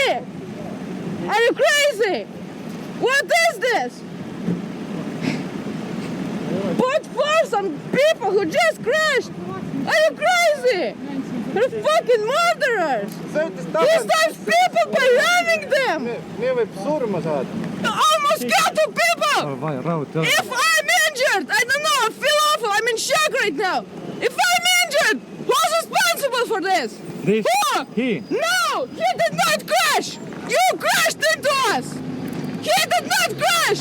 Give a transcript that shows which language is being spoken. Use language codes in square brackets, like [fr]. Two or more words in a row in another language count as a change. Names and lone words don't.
[en] Are you crazy? What is this? Put force on people who just crashed. Are you crazy? You're fucking murderers. You start people by ramming them. [et] Nii võib surma saada. [en] You almost killed 2 people. If I'm injured, I don't know, I feel awful. I'm in shock right now. If I'm injured, who's responsible for this? This, Who? he. No, he did not crash. You crashed into us. He did not crash.